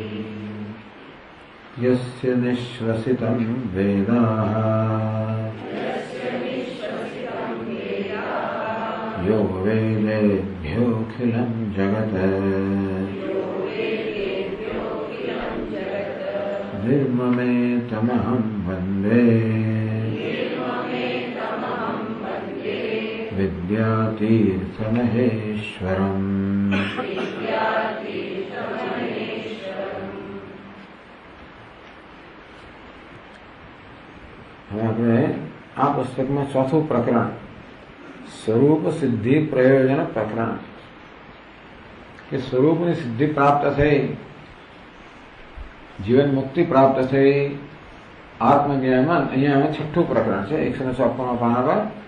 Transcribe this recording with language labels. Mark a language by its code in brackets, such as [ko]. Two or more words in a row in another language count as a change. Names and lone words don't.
[sa] यस्य निःश्वसितं वेदाः यो वेदेभ्योऽखिलं जगत् निर्ममेतमहं वन्दे विद्यातीर्थमहेश्वरम्। [gu] હવે આ પુસ્તકમાં ચોથું પ્રકરણ સ્વરૂપ સિદ્ધિ પ્રયોજન પ્રકરણ કે સ્વરૂપની સિદ્ધિ પ્રાપ્ત થઈ, જીવન મુક્તિ પ્રાપ્ત થઈ, આત્મજ્ઞાનમાં અહીંયા છઠ્ઠું પ્રકરણ છે 156 પાના પર.